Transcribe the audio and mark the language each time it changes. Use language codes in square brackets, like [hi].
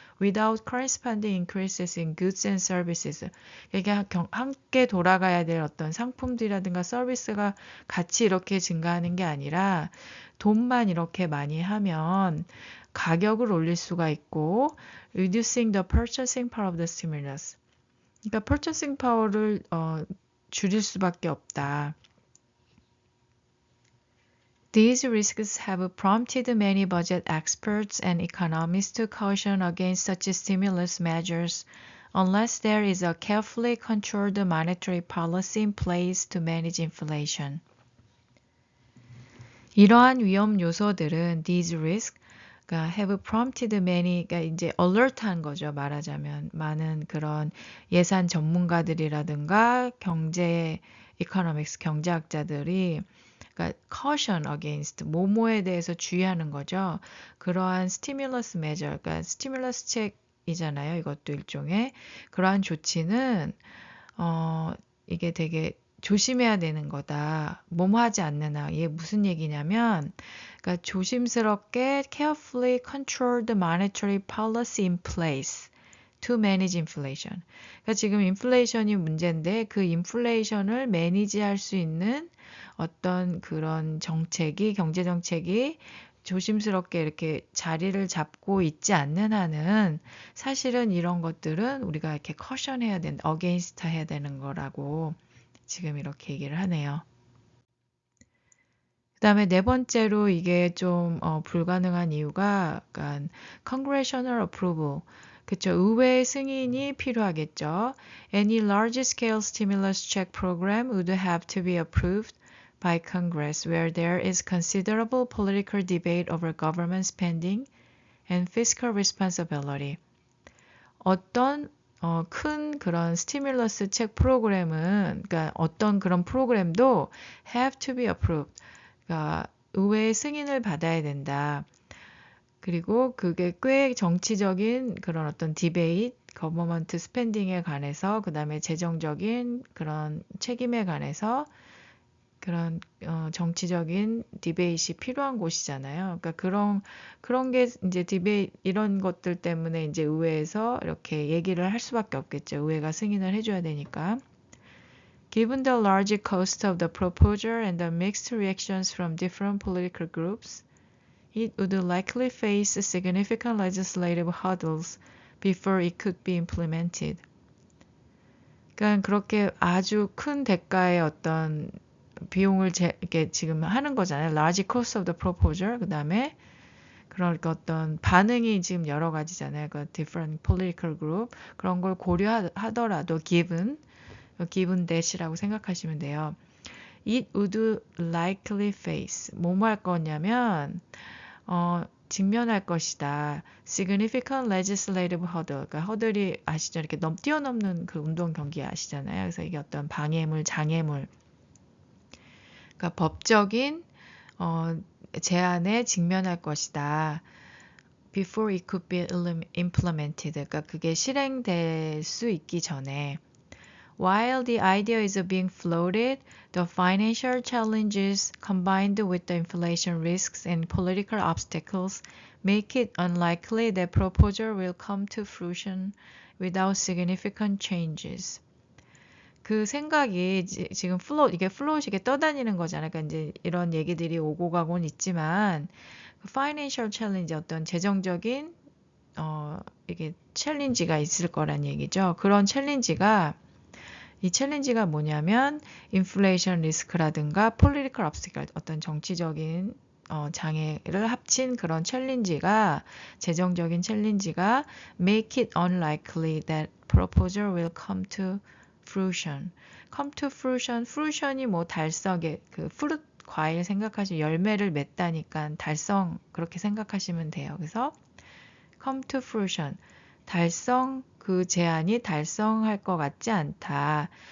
[en] Without corresponding increases in goods and services. [ko] 이게 함께 돌아가야 될 어떤 상품들이라든가 서비스가 같이 이렇게 증가하는 게 아니라 돈만 이렇게 많이 하면 가격을 올릴 수가 있고 [en] reducing the purchasing power of the stimulus. [ko] 그러니까 purchasing power를 줄일 수밖에 없다. [en] These risks have prompted many budget experts and economists to caution against such stimulus measures unless there is a carefully controlled monetary policy in place to manage inflation. [ko] 이러한 위험 요소들은 [en] these risks [ko] 그러니까 [en] have prompted many, [ko] 그러니까 이제 alert한 거죠. 말하자면 많은 그런 예산 전문가들이라든가 경제 economics 경제학자들이 그러니까 [en] caution against [ko] 뭐뭐에 대해서 주의하는 거죠. 그러한 [en] stimulus measure, [ko] 그러니까 [en] stimulus check [ko] 이잖아요. 이것도 일종의 그러한 조치는 이게 되게 조심해야 되는 거다. 뭐뭐 하지 않는 한. 이게 무슨 얘기냐면 그러니까 조심스럽게 [en] carefully control the monetary policy in place to manage inflation. [ko] 그러니까 지금 인플레이션이 문제인데 그 인플레이션을 매니지할 수 있는 어떤 그런 정책이 경제 정책이 조심스럽게 이렇게 자리를 잡고 있지 않는 한은 사실은 이런 것들은 우리가 이렇게 caution해야 된다, against 해야 되는 거라고 지금 이렇게 얘기를 하네요. 그 다음에 네 번째로 이게 좀 불가능한 이유가 약간 [en] congressional approval. [ko] 그쵸. 의회 승인이 필요하겠죠. [en] Any large-scale stimulus check program would have to be approved by Congress where there is considerable political debate over government spending and fiscal responsibility. [ko] 어떤 큰 그런 스티뮬러스 책 프로그램은 그러니까 어떤 그런 프로그램도 [en] have to be approved. [ko] 그러니까 의회의 승인을 받아야 된다. 그리고 그게 꽤 정치적인 그런 어떤 디베이트, 거버먼트 스펜딩에 관해서 그다음에 재정적인 그런 책임에 관해서 그런 정치적인 디베이트이 필요한 곳이잖아요. 그러니까 그런 게 이제 디베이트 이런 것들 때문에 이제 의회에서 이렇게 얘기를 할 수밖에 없겠죠. 의회가 승인을 해줘야 되니까. [en] Given the large cost of the proposal and the mixed reactions from different political groups, it would likely face significant legislative hurdles before it could be implemented. [ko] 그러니까 그렇게 아주 큰 대가의 어떤 비용을 이렇게 지금 하는 거잖아요. [en] Large cost of the proposal. [ko] 그 다음에 그런 어떤 반응이 지금 여러 가지잖아요. 그 [en] different political group. [ko] 그런 걸 고려하더라도 [en] given that [ko] 이라고 생각하시면 돼요. [en] It would likely face. [ko] 뭐뭐 할 거냐면 직면할 것이다. [en] Significant legislative hurdle. [ko] 그러니까 허들이 아시죠? 이렇게 뛰어넘는 그 운동 경기 아시잖아요. 그래서 이게 어떤 방해물, 장애물. 그러니까 법적인 제한에 직면할 것이다. [en] Before it could be implemented. [ko] 그러니까 그게 실행될 수 있기 전에. [en] While the idea is being floated, the financial challenges combined with the inflation risks and political obstacles make it unlikely that proposal will come to fruition without significant changes. [ko] 그 생각이 지금 이게 플롯이 이게 떠다니는 거잖아요. 그러니까 이제 이런 얘기들이 오고 가곤 있지만, 파이낸셜 챌린지 어떤 재정적인, 이게 챌린지가 있을 거란 얘기죠. 그런 이 챌린지가 뭐냐면, 인플레이션 리스크라든가, 폴리티컬 obstacle, 어떤 정치적인 장애를 합친 그런 챌린지가, 재정적인 챌린지가 [en] make it unlikely that proposal will come to fruition. come to fruition. [ko] fruition이 뭐 달성의 과일 생각하시면 열매를 맺다니까 달성 그렇게 생각하시면 돼요. 그래서 [en] come to fruition. [ko] 달성, 그 제안이 달성할 것 같지 않다.